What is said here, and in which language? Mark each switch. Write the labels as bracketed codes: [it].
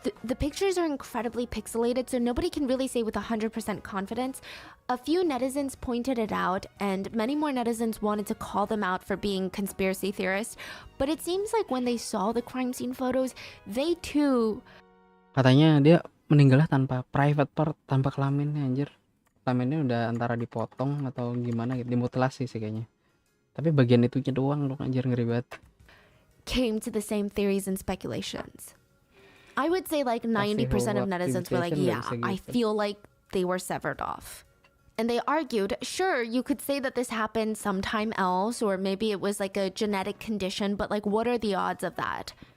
[en] The pictures are incredibly pixelated, so nobody can really say with 100% confidence. A few netizens pointed it out, and many more netizens wanted to call them out for being conspiracy theorists. But it seems like when they saw the crime scene photos, they too... [id] Katanya dia meninggalnya tanpa [en] private part, [id] tanpa kelaminnya anjir. Kelaminnya udah antara dipotong atau gimana gitu, dimutilasi sih kayaknya. Tapi bagian itunya doang loh anjir, ngeri banget. [en] Came to the same theories and speculations. I would say like 90% of netizens were like, yeah, I feel like they were severed off. And they argued, sure, you could say that this happened sometime else, or maybe it was like a genetic condition, but like, what are the odds of that?